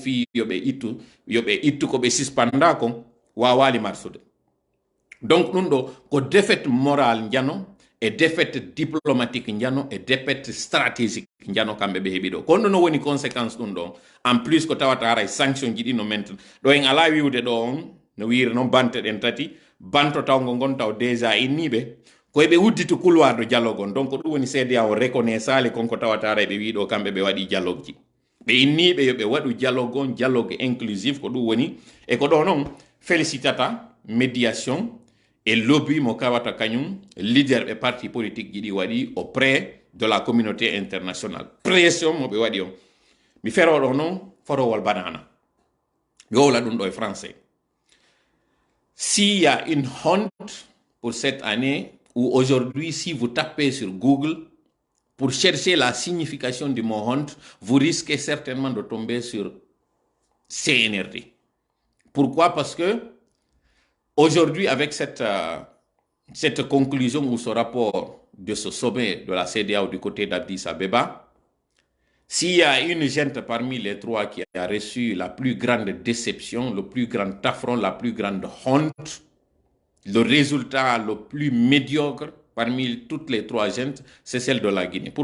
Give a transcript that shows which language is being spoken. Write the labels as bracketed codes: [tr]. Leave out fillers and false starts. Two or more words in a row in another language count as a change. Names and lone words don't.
[ff] fi yoɓe ittu ko ɓe suspenda kon wawali marsude donc ɗum ɗo ko [fr] défaite morale [ff] jano e [fr] défaite diplomatique [ff] jano e [fr] défaite stratégique [ff] jano kamɓe ɓe heeɓi ɗo kono ɗo no woni conséquence ɗum ɗo [fr] en plus [ff] ko tawata haray sanction ji ɗi no menten ɗo en ala wiwde ɗo on no wiiri noon bante ɗen tati banto tawgo gon taw déjà inniɓe koyeɓe uddito [fr] couloir de dialogue [ff] on donc ɗum woni CEDEAO reconnaissali konko tawata haray ɓe wiɗo kamɓe ɓe waɗi dialogue ji ɓe inniɓe yoɓe waɗu dialogue on [fr] dialogue inclusif [ff] ko ɗum woni e ko ɗo noon félicitata [fr] médiation et lobby [ff] mo kawata kañum leader ɓe [fr] parti politique [ff] ji ɗi waɗi [fr] auprès de la communauté internationale [ff] pression mo ɓe waɗi on mi feroɗo noon forowol banana mi wowla ɗum ɗo e français [fr] s'il y a une honte pour cette année ou aujourd'hui si vous tapez sur Google pour chercher la signification du mot honte vous risquez certainement de tomber sur CNRD pourquoi parce que aujourd'hui, avec cette conclusion ou ce rapport de ce sommet de la CEDEAO du côté d'Addis Abeba, s'il y a une gente parmi les trois qui a reçu la plus grande déception, le plus grand affront, la plus grande honte, le résultat le plus médiocre parmi toutes les trois gentes, c'est celle de la Guinée.